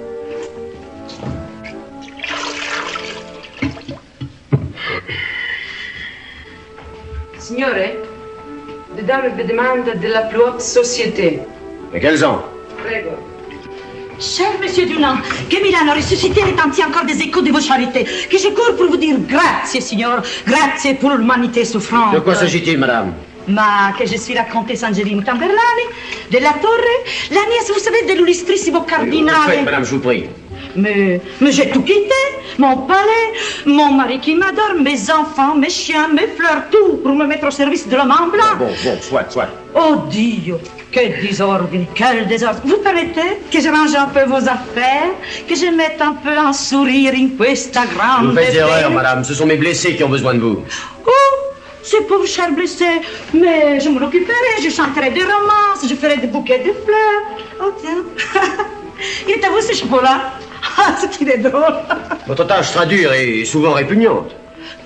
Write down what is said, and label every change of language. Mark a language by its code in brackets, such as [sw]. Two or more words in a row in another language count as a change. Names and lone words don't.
[fr] Signore, le dame vous demande de la plus haute société. Mais quels ans? [it] Prego. [fr] Cher Monsieur Dunant, que Milano ressuscité retentit encore des échos de vos charités, que je cours pour vous dire [it] grazie, signor, grazie [fr] pour l'humanité souffrante. De quoi s'agit-il, madame? Ma que je suis la comtesse Angelina Tamberlani, de la Torre, la nièce, vous savez, de l' [it] illustrissimo cardinale. [fr] Faites, madame, je vous prie. Mais j'ai tout quitté, mon palais, mon mari qui m'adore, mes enfants, mes chiens, mes fleurs, tout, pour me mettre au service de l'homme en blanc. Bon, soit. [it] Oh Dio, [fr] quel désordre, quel désordre. Vous permettez que je range un peu vos affaires, que je mette un peu un sourire [it] in questa grande... [fr] Vous faites erreur, madame, ce sont mes blessés qui ont besoin de vous. Oh, ces pauvres chers blessés, mais je m'en occuperai, je chanterai des romances, je ferai des bouquets de fleurs. Oh tiens, il est à vous ce chapeau-là. Ah, ce qu'il est drôle. Votre tâche sera dure et souvent répugnante.